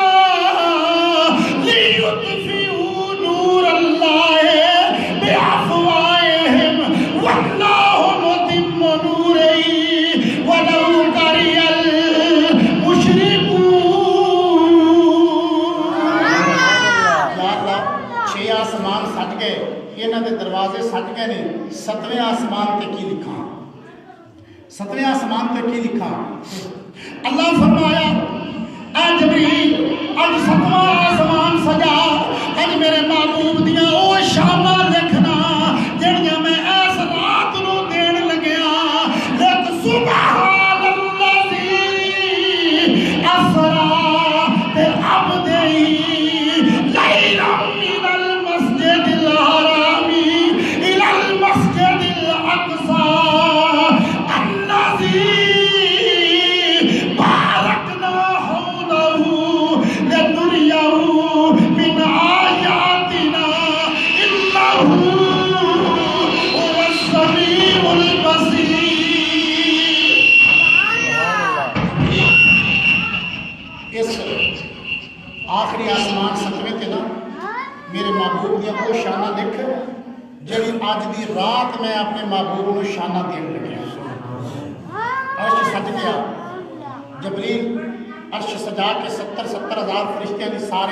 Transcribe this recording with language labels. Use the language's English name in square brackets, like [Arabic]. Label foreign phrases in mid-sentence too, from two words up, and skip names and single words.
[Arabic] لیطفئوا نور اللہ بافواہہم واللہ متم نورہ ولو کرہ المشرکون [Punjabi] یا اللہ چھ آسمان سج گئے انہاں دے دروازے سج گئے نے ستویں آسمان تے کی لکھا ستویں آسمان تے کی لکھا اللہ فرمایا اے جبریل اج ستواں آسمان سجا اج میرے محبوب دیاں او شاناں لکھنا جڑیاں میں اس رات نو دین لگیا لکھ [Arabic] سبحان الذی اسرا بعبدہ لیلا من المسجد الحرام الى المسجد الاقصى الذي باركنا حوله لنريه من آياتنا إنه هو السميع البصير اس [Punjabi] آخری آسمان ستویں تے نا میرے محبوب دیا وہ شانہ لکھ جڑی اج دی رات میں اپنے محبوب نو شانہ دین لگیا عرش سج گیا جبریل عرش سجا کے 70,000 فرشتیاں دی سارے